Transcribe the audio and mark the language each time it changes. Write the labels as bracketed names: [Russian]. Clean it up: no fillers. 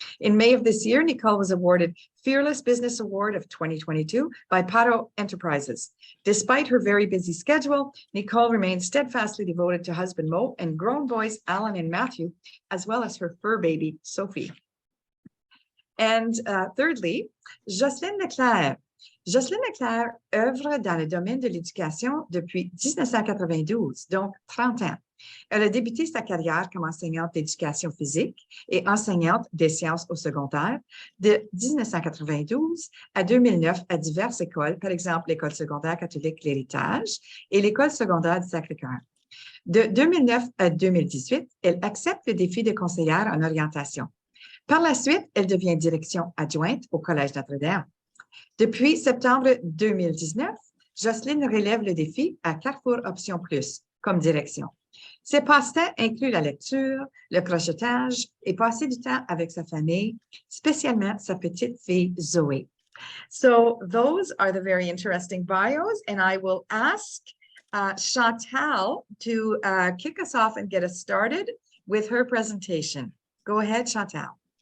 [English] In May of this year, Nicole was awarded Fearless Business Award of 2022 by Paro Enterprises. Despite her very busy schedule, Nicole remains steadfastly devoted to husband Mo and grown boys Alan and Matthew, as well as her fur baby, Sophie. And thirdly, Jocelyne Leclerc. [French] Jocelyne Leclerc œuvre dans le domaine de l'éducation depuis 1992, donc 30 ans. Elle a débuté sa carrière comme enseignante d'éducation physique et enseignante des sciences au secondaire de 1992 à 2009 à diverses écoles, par exemple l'école secondaire catholique L'Héritage et l'école secondaire du Sacré-Cœur. De 2009 à 2018, elle accepte le défi de conseillère en orientation. Par la suite, elle devient direction adjointe au Collège Notre-Dame. Depuis septembre 2019, Jocelyne relève le défi à Carrefour Option Plus comme direction. Ses passe-temps incluent la lecture, le crochetage et passer du temps avec sa famille, spécialement sa petite fille Zoé. [English] So those are the very interesting bios, and I will ask Chantal to kick us off and get us started with her presentation. Go ahead, Chantal.